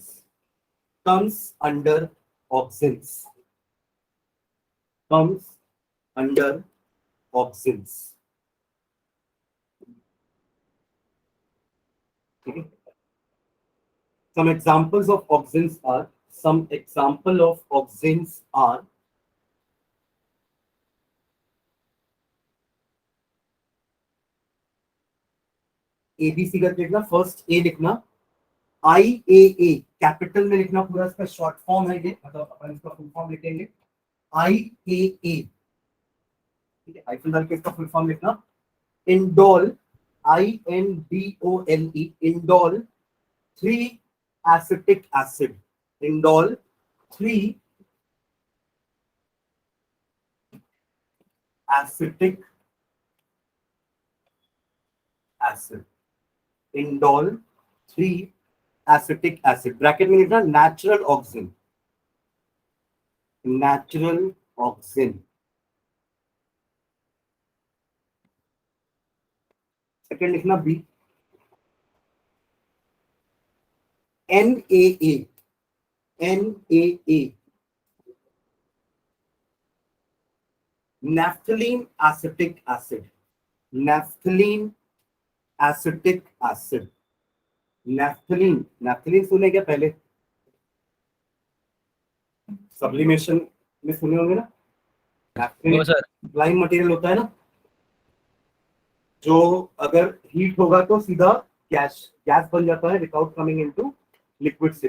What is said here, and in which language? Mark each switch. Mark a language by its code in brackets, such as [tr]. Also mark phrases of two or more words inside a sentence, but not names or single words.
[en] Comes under auxins. Okay. Some examples of auxins are ABC [hi] का लिखना. फर्स्ट ए लिखना. IAA कैपिटल में लिखना पूरा. इसका [en] short form [hi] है ये, मतलब अपन इसका [en] full form [hi] लिखेंगे IAA. ठीक है. हाइफन डाल के इसका [en] full form [hi] लिखना. [en] indole INDOLE indole 3 acetic acid. Indole 3 acetic acid. Indole 3 acetic acid. [hi] ब्रैकेट में लिखना [en] natural auxin. [hi] सेकेंड लिखना बी. [en] NAA naphthalene acetic acid. [hi] naphthalene सुने क्या पहले? सब्लिमेशन में सुने होंगे ना. naphthalene [en] line material [hi] होता है ना, जो अगर हीट होगा तो सीधा गैस बन जाता है [en] without coming into liquid state.